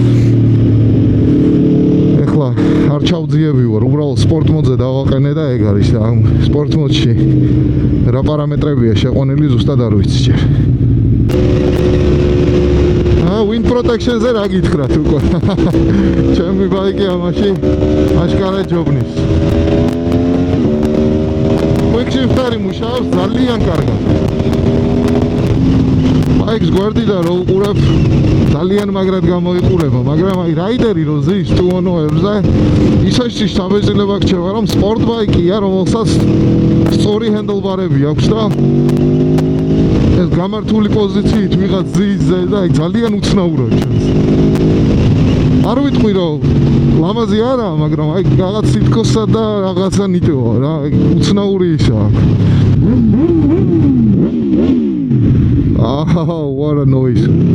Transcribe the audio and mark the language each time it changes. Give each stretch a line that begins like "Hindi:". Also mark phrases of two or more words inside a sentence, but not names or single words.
Georgian: ეხლა არ ჩავძიები ვარ, უბრალოდ სპორტ მოდზე დავაყენე და ეგ არის და ამ სპორტ მოდში რა პარამეტრებია შეყვანილი ზუსტად არ ვიცი ჯერ.
English: Wind protection-
Georgian: ზე რა გითხრათ უკვე. ჩემი ბაიკი ამაში აშკარად ჯობნის.
English: Quick shifter-
Georgian: ი მუშაობს ძალიან კარგად. ბაიქს გვერდიდან რო უყურებ ძალიან მაგრად გამოიყურება, მაგრამ აი რაიდერი რო ზის ტუონოებზე ისეთი შთაბეჭდილება გქჩება, რომ სპორტ ბაიკია, რომელსაც სწორი ჰენდლბარები აქვს და ეს გამართული პოზიციით ვიღაც ზის და აი ძალიან უცნაურად ჩანს. არ ვიტყვი რომ ლამაზი არაა, მაგრამ აი რაღაც სიტკოსა და რაღაცა ნიტოა რა, უცნაური ისაა.
English: What a noise.